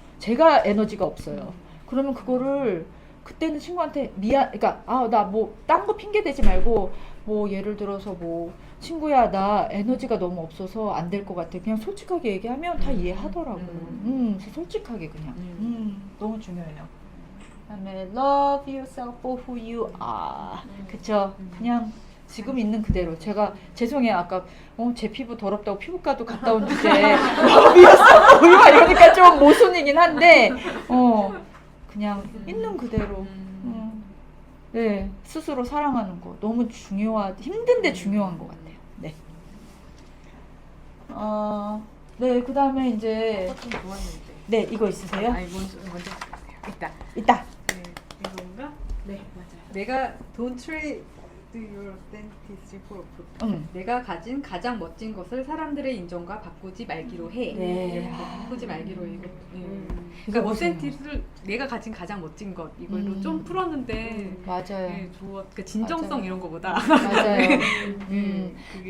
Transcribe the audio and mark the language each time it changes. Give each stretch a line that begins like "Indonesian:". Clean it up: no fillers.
Korean: 제가 에너지가 없어요. 그러면 그거를 그때는 친구한테 그러니까 나 뭐 딴 거 핑계 대지 말고 뭐 예를 들어서 뭐 친구야 나 에너지가 너무 없어서 안 될 것 같아. 그냥 솔직하게 얘기하면 다 이해하더라고요. 그래서 솔직하게 그냥. 너무 중요해요. 그다음에
English: love yourself for who you are.
Korean: 그쵸? 그냥 지금 있는 그대로. 제가 죄송해요. 아까 제 피부 더럽다고 피부과도 갔다 온 주제에
English: love yourself for you are
Korean: 이러니까 좀 모순이긴 한데 그냥 있는 그대로. 네, 스스로 사랑하는 거 너무 힘든데 중요한 것 같아요. 네. 네, 그다음에 이제 좀 좋았는데. 네, 이거 있으세요? 아니 먼저 있다. 있다. 네, 이건가? 네 맞아요. 내가
English: don't trade your authenticity for approval.
Korean: 내가 가진 가장 멋진 것을 사람들의 인정과 바꾸지 말기로 해. 네. 바꾸지 말기로 이거. 이거 그러니까 보세요. 어센티스를 내가 가진 가장 멋진 것 이걸로 좀 풀었는데 맞아요. 네, 그러니까 진정성 맞아요. 이런 거보다 맞아요. 그게